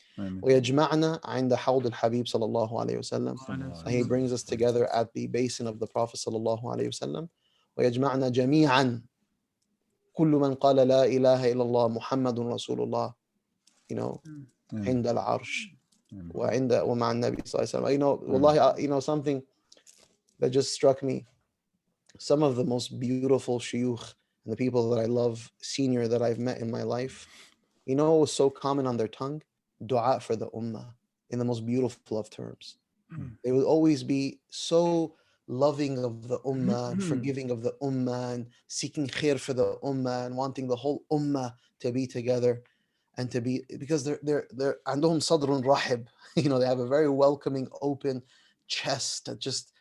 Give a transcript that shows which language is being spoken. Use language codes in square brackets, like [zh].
[ar] ويجمعنا عند حوض الحبيب صلى الله عليه وسلم. [en] And He brings us together at the basin of the Prophet [ar] صلى الله عليه وسلم. ويجمعنا جميعا كل من قال لا إله إلا الله محمد رسول الله, عند العرش ومع النبي صلى الله عليه وسلم. [en] Wallahi, something that just struck me. Some of the most beautiful shuyukh and the people that I love, senior, that I've met in my life, what was so common on their tongue? Dua for the ummah, in the most beautiful of terms. They would always be so loving of the ummah and forgiving of the ummah and seeking khair for the ummah and wanting the whole ummah to be together and to be, because they're [ar] عندهم صدر رحب, [en] they have a very welcoming, open chest that just